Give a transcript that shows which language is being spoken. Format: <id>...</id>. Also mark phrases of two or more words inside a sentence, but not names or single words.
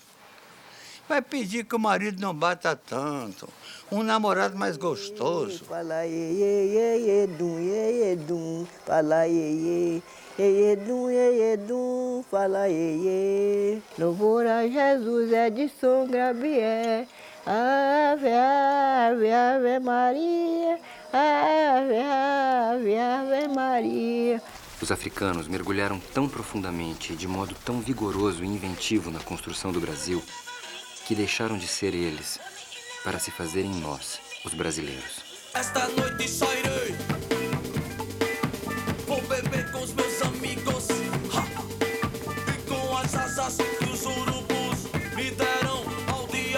<pt>Vai pedir que o marido não bata tanto, um namorado mais gostoso. Fala iê, dum, fala iê, dum, fala iê. Louvor a Jesus é de São Gabriel, Ave, ave, ave Maria, ave, ave, ave Maria. Os africanos mergulharam tão profundamente e de modo tão vigoroso e inventivo na construção do Brasil que deixaram de ser eles para se fazerem nós, os brasileiros. Esta noite só irei, vou beber com os meus amigos, e com as asas que os urubus me deram ao dia.</pt>